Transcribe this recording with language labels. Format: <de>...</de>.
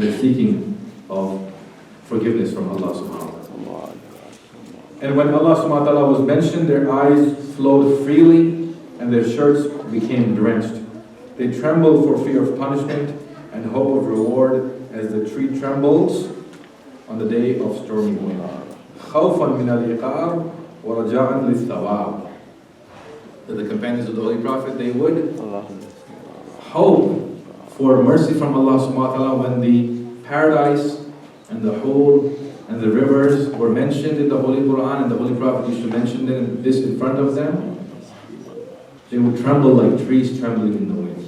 <en>And they're seeking of forgiveness from Allah subhanahu wa ta'ala. And when Allah subhanahu wa ta'ala was mentioned, their eyes flowed freely and their shirts became drenched. They trembled for fear of punishment and hope of reward as the tree trembles on the day of stormy wind.</en> <ar>خوفا من العقاب ورجاء للثواب.</ar> <en>That the companions of the Holy Prophet, they would hope for mercy from Allah subhanahu wa ta'ala when the paradise and the hole and the rivers were mentioned in the Holy Quran, and the Holy Prophet used to mention this in front of them, they would tremble like trees trembling in the wind.</en>